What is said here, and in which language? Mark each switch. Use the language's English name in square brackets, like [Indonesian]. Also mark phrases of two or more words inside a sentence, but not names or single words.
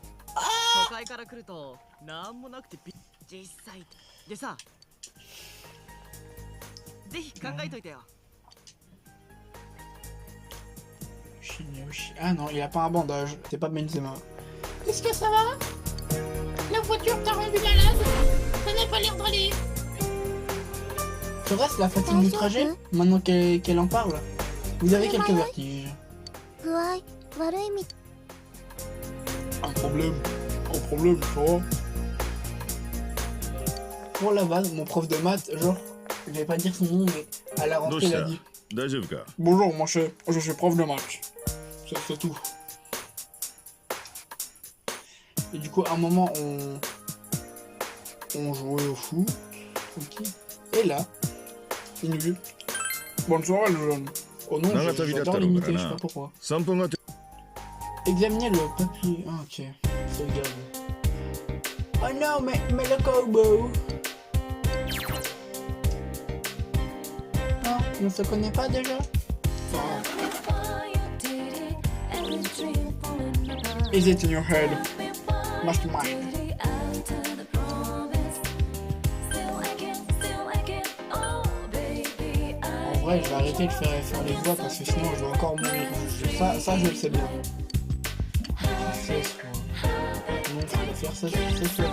[French] Ah non, il a pas un bandage. C'est pas Benzema. Est-ce que ça va? La voiture t'a rendu malade? Ça n'a pas l'air d'aller. Serait-ce la fatigue du trajet? Maintenant qu'elle en parle. Vous avez quelques vertiges. [Japanese] 具合悪いみ [French] Un problème, ça va. Pour la base, mon prof de maths, genre, je vais pas dire son nom, mais à la [Japanese] どう [French] rentrée, [Japanese] し [French] il a [Japanese] た [French] dit [Japanese] 大丈夫か [French] Bonjour, mon cher, je suis prof de maths. C'est tout. Et du coup, à un moment, on jouait au foot. Ok. Et là, il nous dit Bonsoir, le jeune. Oh non, j'adore l'imiter, je sais pas pourquoi. [Japanese] 散歩がて [French] Examinez le papier. Ah, ok. Sauvegarde. Oh non, mais le corbeau. Non, on se connaît pas déjà? [English] Is it in your head? Mastermind. [French] En vrai, je vais arrêter de faire les voix parce que sinon je vais encore mourir. Ça je le sais bien. Non, je vais faire ça, je sais faire.